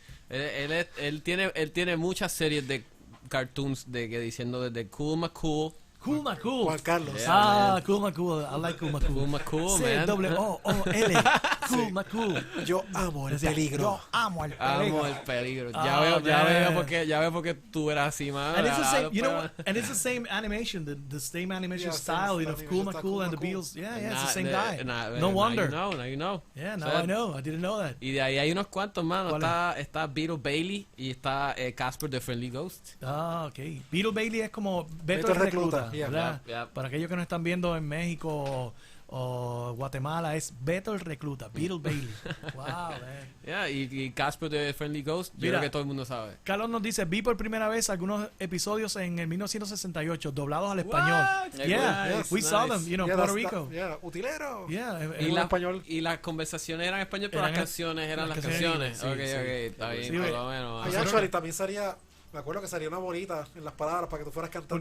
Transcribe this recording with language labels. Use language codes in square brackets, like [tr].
[es] Él tiene muchas series de cartoons diciendo desde Cool McCool. Juan Carlos. [en] Yeah, Cool McCool. I like Cool McCool. Cool McCool, man. C-O-O-L. Cool McCool. [es] Yo amo el peligro. Yo amo el peligro. Ya veo porque tú eras así, man. [en] And it's the same, you know what? And it's the same animation, the same animation style, you know, of Cool McCool and the Beatles. Yeah, it's the same guy. No wonder. Now you know. Yeah, now I know. I didn't know that. [es] Y de ahí hay unos cuantos, mano. Está Beetle Bailey y está Casper the Friendly Ghost. [en] Ah, ok. [es] Beetle Bailey es como Beto el Recluta. [en] Yeah. [es] Para aquellos que nos están viendo en México o Guatemala, es Beto el Recluta, Beetle Bailey. [en] Wow, man. [es] Yeah, y Casper the Friendly Ghost, yo creo que todo el mundo sabe. Carlos nos dice, vi por primera vez algunos episodios en el 1968 doblados al español. [en] Yeah, we saw them, you know, Puerto Rico. [es] Utilero. [en] Yeah, [es] en español. Y las conversaciones eran en español, pero las canciones eran las canciones. Ok, está bien, por lo menos. Actually, también salía... Me acuerdo que salía una bolita en las palabras para que tú fueras cantando.